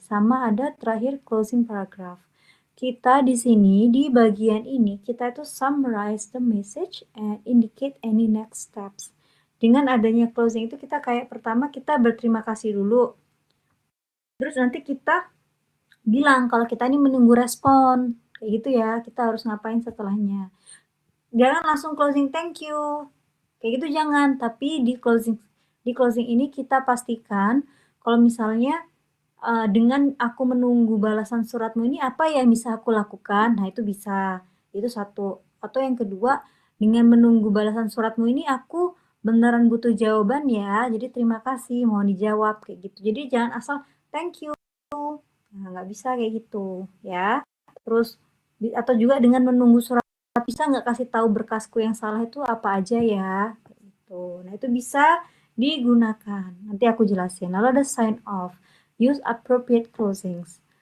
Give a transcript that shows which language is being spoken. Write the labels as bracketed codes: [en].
[id] Sama ada terakhir closing paragraph. Kita di sini, di bagian ini, kita itu [en] summarize the message and indicate any next steps. [id] Dengan adanya closing itu kita kayak pertama kita berterima kasih dulu. Terus nanti kita bilang kalau kita ini menunggu respon. Kayak gitu ya, kita harus ngapain setelahnya. Jangan langsung closing thank you. Kayak gitu jangan, tapi di closing ini kita pastikan kalau misalnya dengan aku menunggu balasan suratmu ini apa yang bisa aku lakukan. Nah, itu bisa. Itu satu. Atau yang kedua, dengan menunggu balasan suratmu ini aku beneran butuh jawaban ya. Jadi terima kasih, mohon dijawab kayak gitu. Jadi jangan asal thank you. Nah, nggak bisa kayak gitu ya. Terus atau juga dengan menunggu surat, bisa nggak kasih tahu berkasku yang salah itu apa aja ya, kayak gitu. Nah, itu bisa digunakan. Nanti aku jelasin. Lalu ada [en] sign off, use appropriate closings.